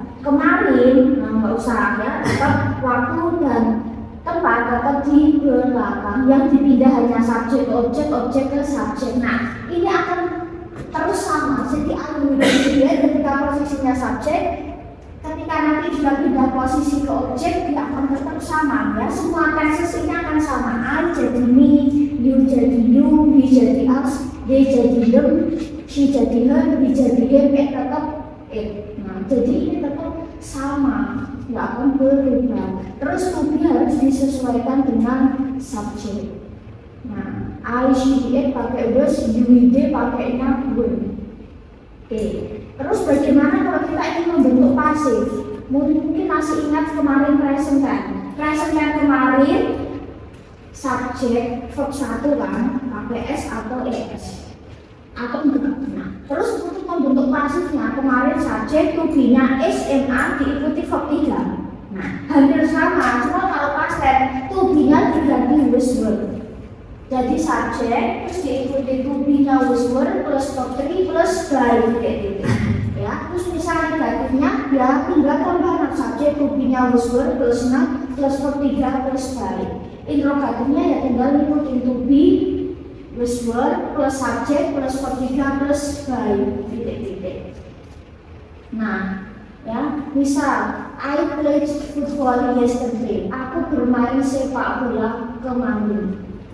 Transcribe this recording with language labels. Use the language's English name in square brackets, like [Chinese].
[Indonesian] Kemarin nggak usah ya, tetap waktu dan tempat tetap di belakang, yang dipindah hanya subjek objek ke subjek. Nah, ini akan terus sama. Jadi dia ketika posisinya subjek, ketika nanti juga pindah posisi ke objek, dia akan tetap sama ya. Semua tenses ini akan sama. I jadi me, you jadi you, he jadi us, they jadi them, she jadi her, he jadi him, tetap it. Nah, jadi ini tetap sama, nggak akan berubah. Terus to be harus disesuaikan dengan subjek. Nah, I, she, it pakai was, you, they pakainya were. Oke. Terus bagaimana kalau kita ingin membentuk pasif? Mungkin masih ingat kemarin present kan? Present yang kemarin subjek verb 1 kan, pakai s atau es. Atau enggak. Nah, terus untuk membentuk pasifnya kemarin subjek to be-nya is, am, diikuti verb 3. Nah, hampir sama, cuma kalau past tense to be-nya diganti was were. Jadi subjek terus diikuti to be-nya was were plus verb 3 plus by gitu. Ya, terus misalnya negatifnya ya tinggal tambahan subjek to be-nya was were plus not plus verb 3 plus by. Interrogatifnya ya tinggal ngikutin to be was were plus subjek plus verb 3 plus by titik-titik. Nah, ya, misal [English] I played football yesterday. [Indonesian] Aku bermain sepak bola kemarin.